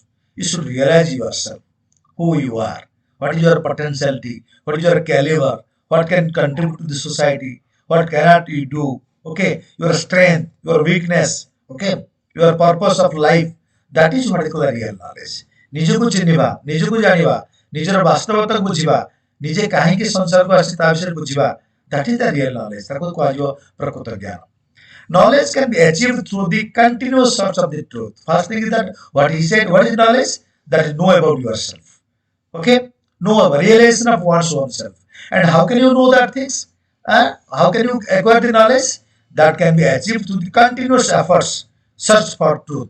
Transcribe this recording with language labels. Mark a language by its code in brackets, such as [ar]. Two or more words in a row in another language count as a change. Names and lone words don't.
[en] You should realize yourself, who you are, what is your potentiality, what is your caliber, what can contribute to the society, what cannot you do, okay, your strength, your weakness, okay, your purpose of life. That is what is called real knowledge. [or] ନିଜକୁ ଚିହ୍ନିବା, ନିଜକୁ ଜାଣିବା, ନିଜର ବାସ୍ତବତାକୁ ବୁଝିବା, ନିଜେ କାହିଁକି ସଂସାରକୁ ଆସିଛି ତା ବିଷୟରେ ବୁଝିବା. [en] That is the real knowledge. [or] ତାକୁ କୁହାଯିବ ପ୍ରକୃତ ଜ୍ଞାନ. [en] Knowledge can be achieved through the continuous search of the truth. First thing is that what he said, what is knowledge? That is know about yourself. Okay? Know a realization of one's own self. And how can you know that things? How can you acquire the knowledge? That can be achieved through the continuous efforts, search for truth.